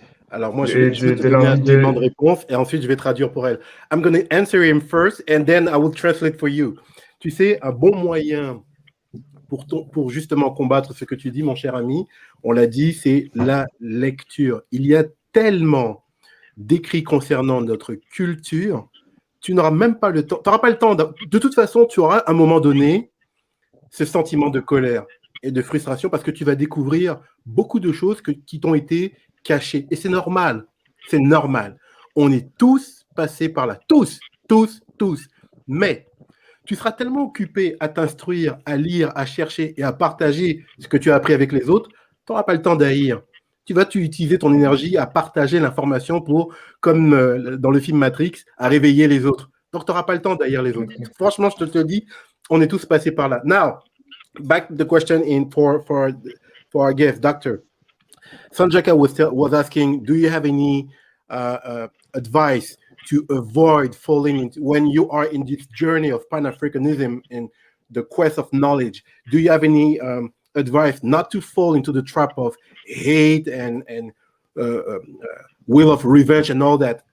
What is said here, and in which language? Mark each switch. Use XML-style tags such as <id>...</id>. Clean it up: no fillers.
<fr>Alors moi, je vais te donner un élément de réponse et ensuite je vais traduire pour elle.</fr> <en>I'm going to answer him first and then I will translate for you.</en> <fr>Tu sais, un bon moyen pour justement combattre ce que tu dis, mon cher ami, on l'a dit, c'est la lecture. Il y a tellement d'écrits concernant notre culture, tu n'auras même pas le temps, tu n'auras pas le temps. De toute façon, tu auras à un moment donné ce sentiment de colère et de frustration parce que tu vas découvrir beaucoup de choses qui t'ont été cachées. Et c'est normal, c'est normal. On est tous passés par là, tous. Mais tu seras tellement occupé à t'instruire, à lire, à chercher et à partager ce que tu as appris avec les autres, tu n'auras pas le temps d'haïr. Tu vas utiliser ton énergie à partager l'information pour, comme dans le film Matrix, à réveiller les autres. Donc, tu n'auras pas le temps d'haïr les autres. Franchement, je te dis, on est tous passés par là.</fr> <en>Now, back to the question for our guest, Doctor. Sanjaka was asking, do you have any advice to avoid falling into, when you are in this journey of Pan-Africanism and the quest of knowledge, do you have any advice not to fall into the trap of hate and will of revenge and all that?</en>